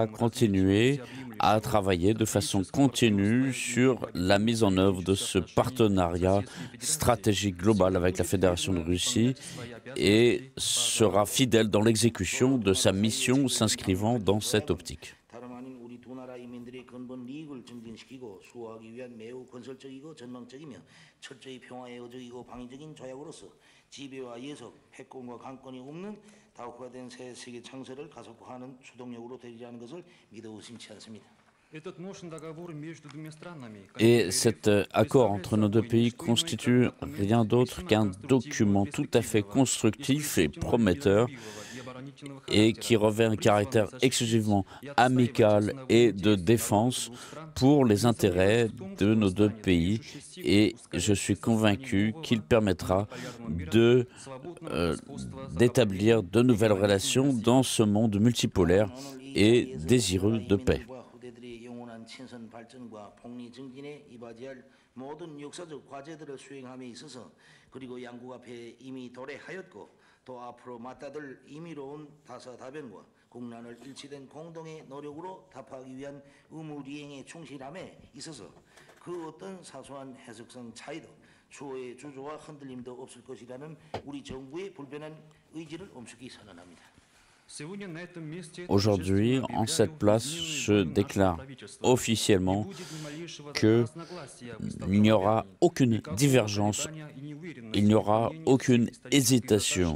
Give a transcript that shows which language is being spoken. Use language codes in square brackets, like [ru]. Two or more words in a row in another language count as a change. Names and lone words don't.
[fr] continuer à travailler de façon continue sur la mise en œuvre de ce partenariat stratégique global avec la Fédération de Russie et sera fidèle dans l'exécution de sa mission s'inscrivant dans cette optique. [ko] 지배와 예속, 패권과 강권이 없는 다국화된 새 세계 창설을 가속화하는 주동력으로 되리라는 것을 믿어 의심치 않습니다. [fr] Et cet accord entre nos deux pays constitue rien d'autre qu'un document tout à fait constructif et prometteur et qui revêt un caractère exclusivement amical et de défense pour les intérêts de nos deux pays. Et je suis convaincu qu'il permettra d'établir de nouvelles relations dans ce monde multipolaire et désireux de paix. [ko] 또 앞으로 맞다들 임의로운 다사다변과 국난을 일치된 공동의 노력으로 답하기 위한 의무리행에 충실함에 있어서 그 어떤 사소한 해석성 차이도 추호의 주저와 흔들림도 없을 것이라는 우리 정부의 불변한 의지를 엄숙히 선언합니다. [fr] Aujourd'hui, en cette place, je déclare officiellement qu'il n'y aura aucune divergence, il n'y aura aucune hésitation.